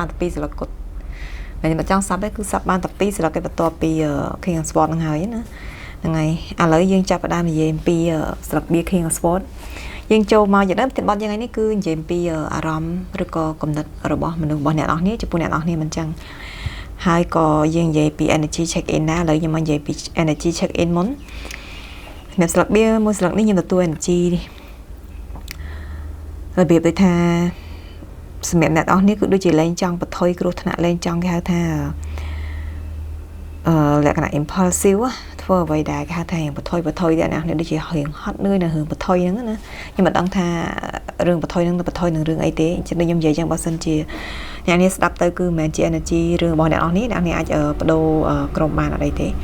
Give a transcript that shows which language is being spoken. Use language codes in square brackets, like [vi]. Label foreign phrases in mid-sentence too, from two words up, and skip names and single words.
[km] តែ2ស្លឹកគត់តែខ្ញុំអត់ចង់សាប់ទេគឺសាប់បានតែ2ស្លឹកឯបន្ទាប់ពី King of Swords ហ្នឹងហើយណាហ្នឹងហើយឥឡូវយើងចាប់ផ្ដើមនិយាយអំពីស្លឹក King of Swords យើងចូលមកយ៉ាងនេះបទយ៉ាងនេះគឺនិយាយអំពីអារម្មណ៍ឬក៏គំនិតរបស់មនុស្សរបស់អ្នកនរគ្នាចំពោះអ្នកនរគ្នាមិនចឹងហើយក៏យើងនិយាយពី [en] energy check in [km] ណាឥឡូវខ្ញុំមកនិយាយពី [en] energy check in [km] មុនសម្រាប់ស្លឹកបៀមួយស្លឹកនេះខ្ញុំទទួល energy របៀបដូចថាសម្រាប់អ្នកនរគ្នាគឺដូចជាលែងចង់បន្ថយគ្រោះថ្នាក់លែងចង់គេហៅថាលក្ខណៈ impulsive ធ្វើអ្វីដែលគេហៅថាបន្ថយតែអ្នកនេះដូចជារៀងហត់នឿយនៅរឿងបន្ថយហ្នឹងណាខ្ញុំមិនដឹងថារឿងបន្ថយហ្នឹងទៅបន្ថយនឹងរឿងអីទេអញ្ចឹងខ្ញុំនិយាយចឹងបើសិនជាអ្នកនេះស្ដាប់ទៅគឺមិនមែនជា energy រឿងរបស់អ្នកនេះអ្នកនេះអាចបដូរក្រុមបានអត់អីទេ